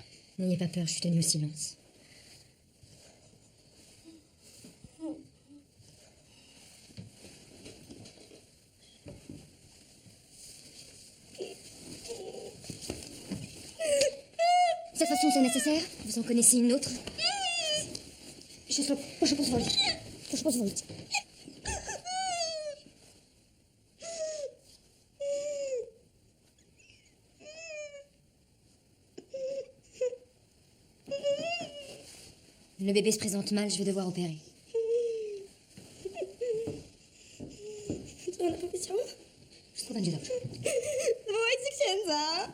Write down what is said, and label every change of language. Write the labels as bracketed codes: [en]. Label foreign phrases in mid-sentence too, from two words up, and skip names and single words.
[fr] N'ayez pas peur, je suis tenue au silence. Cette façon, c'est nécessaire? Vous en connaissez une autre? [pl] Proszę pozwolić. Proszę pozwolić. [fr] Le bébé se présente mal, je vais devoir opérer. [pl] Co napowiedział? Wszystko będzie dobrze. Zawołajcie księdza!